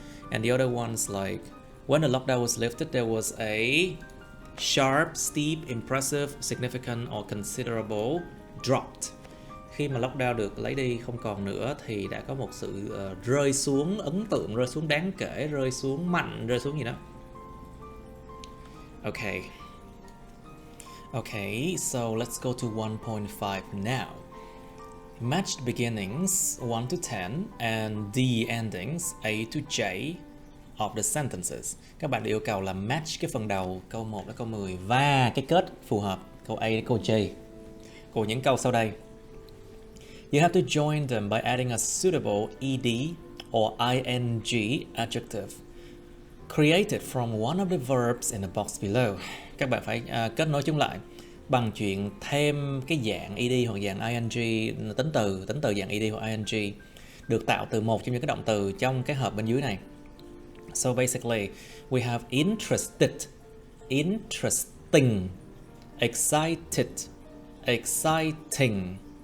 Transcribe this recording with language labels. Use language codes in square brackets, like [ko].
[en] And the other ones, like when the lockdown was lifted, there was a sharp, steep, impressive, significant, or considerable dropped. [vi] Khi mà lockdown được lấy đi không còn nữa thì đã có một sự rơi xuống ấn tượng, rơi xuống đáng kể, rơi xuống mạnh, rơi xuống gì đó. [en] Okay, so let's go to 1.5 now. Match the beginnings 1 to 10 and the endings A to J of the sentences. [vi] Các bạn yêu cầu là match cái phần đầu câu 1 đến câu 10 và cái kết phù hợp câu A đến câu J của những câu sau đây. [en] You have to join them by adding a suitable ed or ing adjective created from one of the verbs in the box below. [vi] Các bạn phải kết nối chúng lại bằng chuyện thêm cái dạng ed hoặc dạng ing, tính từ dạng ed hoặc ing được tạo từ một trong những cái động từ trong cái hộp bên dưới này. [en] So basically, we have interested, interesting, excited, exciting.